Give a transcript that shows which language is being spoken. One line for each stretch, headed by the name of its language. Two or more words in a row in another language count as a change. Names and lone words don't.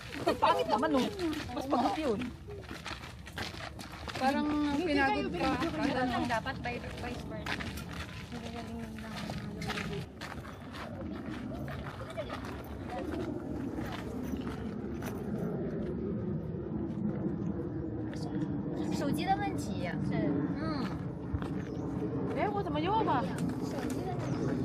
Filipino: Pangit naman no. Mas pangit yun. Parang pinagod ka. Parang dapat
English: vice versa.
Filipino: Nagagaling lang.
Chinese: 手机的问题是，哎，我怎么又吧？手机的问题。